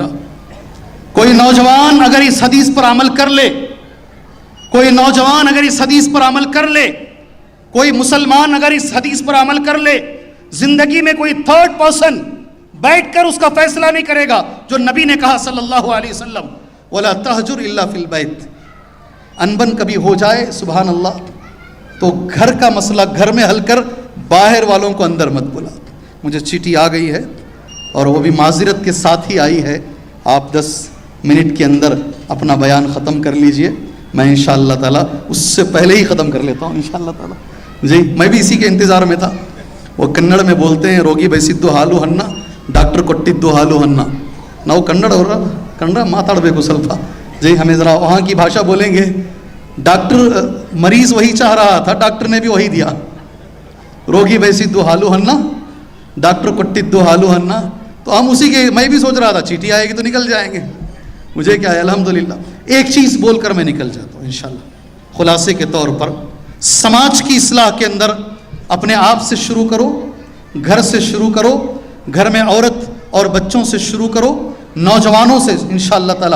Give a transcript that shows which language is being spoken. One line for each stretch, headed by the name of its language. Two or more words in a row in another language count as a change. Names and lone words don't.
Urdu: کوئی نوجوان اگر اس حدیث پر عمل کر لے، کوئی نوجوان اگر اس حدیث پر عمل کر لے، کوئی مسلمان اگر اس حدیث پر عمل کر لے، زندگی میں کوئی
English: third person
Urdu: بیٹھ کر اس کا فیصلہ نہیں کرے گا، جو نبی نے کہا
Arabic: صلی اللہ علیہ وسلم وَلَا تَهْجُرْ إِلَّا فِي الْبَيْتِ،
Urdu: انبن کبھی ہو جائے
Arabic: سبحان اللہ
Urdu: تو گھر کا مسئلہ گھر میں حل کر، باہر والوں کو اندر مت بلا۔ مجھے چیٹھی آ گئی ہے اور وہ بھی معذرت کے ساتھ ہی آئی ہے، آپ 10 منٹ کے اندر اپنا بیان ختم کر لیجئے، میں
Arabic: انشاءاللہ تعالی
Urdu: اس سے پہلے ہی ختم کر لیتا ہوں
Arabic: انشاءاللہ تعالی۔
Urdu: جی میں بھی اسی کے انتظار میں تھا۔ وہ کنڑ میں بولتے ہیں
Kannada: روگی ಬಯಸಿದ್ದು ಹಾಲು ಹನ್ನ ಡಾಕ್ಟರ್ ಕೊಟ್ಟಿದ್ದು ಹಾಲು ಹನ್ನ، ನಾವು ಕನ್ನಡ ಅವರ ಕನ್ನಡ ಮಾತಾಡಬೇಕು ಸ್ವಲ್ಪ
Urdu: جی، ہمیں ذرا وہاں کی بھاشا بولیں گے۔ ڈاکٹر مریض وہی چاہ رہا تھا، ڈاکٹر نے بھی وہی دیا،
Kannada: روگی بಯಸಿದ್ದು ಹಾಲು ಹನ್ನ
Urdu: ڈاکٹر
Kannada: ಕೊಟ್ಟಿದ್ದು ಹಾಲು ಹನ್ನ،
Urdu: تو ہم اسی کے، میں بھی سوچ رہا تھا چیٹھی آئے گی تو نکل جائیں گے، مجھے کیا ہے الحمدللہ ایک چیز بول کر میں نکل جاتا ہوں انشاءاللہ۔ خلاصے کے طور پر سماج کی اصلاح کے اندر اپنے آپ سے شروع کرو، گھر سے شروع کرو، گھر میں عورت اور بچوں سے شروع کرو، نوجوانوں سے
Arabic: انشاءاللہ تعالی۔